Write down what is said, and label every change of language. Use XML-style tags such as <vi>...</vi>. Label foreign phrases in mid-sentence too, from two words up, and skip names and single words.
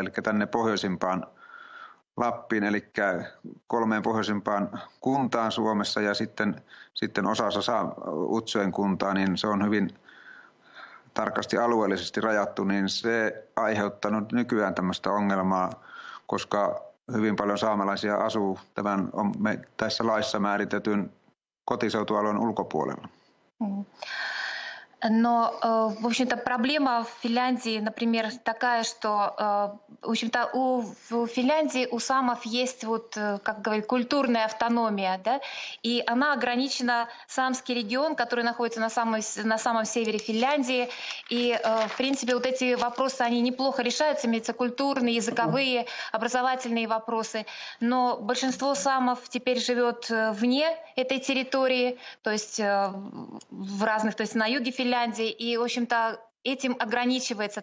<fi>eli tänne pohjoisimpaan Lappiin, eli 3 pohjoisimpaan kuntaan Suomessa ja sitten osassa Utsjoen kuntaa, niin se on hyvin tarkasti alueellisesti rajattu, niin se aiheuttanut nykyään tämmöistä ongelmaa, koska hyvin paljon saamelaisia asuu tässä laissa määritetyn kotiseutualueen ulkopuolella.</fi> <ru>Но, в общем-то, проблема в Финляндии, например, такая, что, в общем-то, у Финляндии, у самов есть, вот, как говорит, культурная автономия, да, и она ограничена Саамский регион, который находится на самом севере Финляндии, и, в принципе, вот эти вопросы, они неплохо решаются, имеются культурные, языковые, образовательные вопросы, но большинство самов теперь живет вне этой территории, то есть в разных, то есть на юге Финляндии, и, в общем-то, этим ограничивается.</ru>